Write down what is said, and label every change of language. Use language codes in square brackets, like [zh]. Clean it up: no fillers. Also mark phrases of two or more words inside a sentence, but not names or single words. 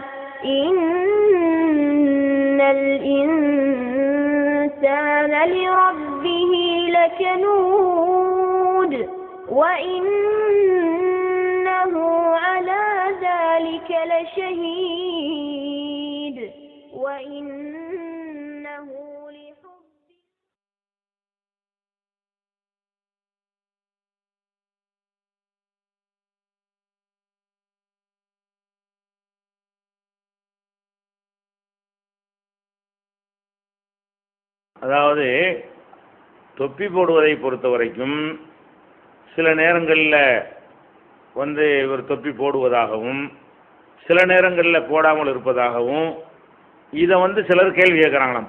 [ar] إن الإنسان لربه لكنود وإنه على ذلك لشهيد وإنه لحب. [ta] அதாவது தொப்பி போடுவதை பொறுத்த வரைக்கும் சில நேரங்களில் இவர் தொப்பி போடுவதாகவும் சில நேரங்களில் போடாமல் இருப்பதாகவும் இதை சிலர் கேள்வி கேட்குறாங்களாம்.